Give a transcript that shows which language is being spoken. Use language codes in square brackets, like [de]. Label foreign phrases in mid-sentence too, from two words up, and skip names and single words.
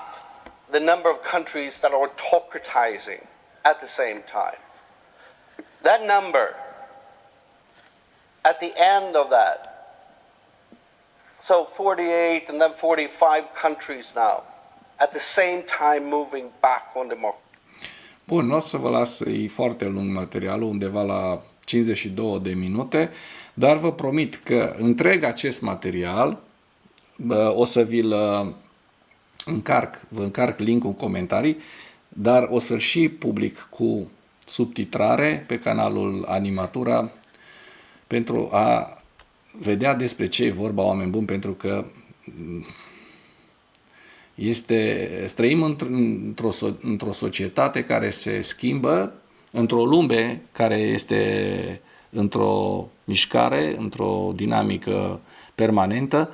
[en] The number of countries that are autocratizing at the same time. That number, at the end of that, so 48 and then 45 countries now, at the same time moving back on democracy. [ro] Bun, nu o să vă las, e foarte lung materialul, undeva la 52 de minute, dar vă promit că întreg acest material o să vi-l vă încarc link-ul în comentarii, dar o să-l și public cu subtitrare pe canalul Animatura pentru a vedea despre ce e vorba, oameni buni, pentru că trăim într-o societate care se schimbă, într-o lume care este într-o mișcare, într-o dinamică permanentă.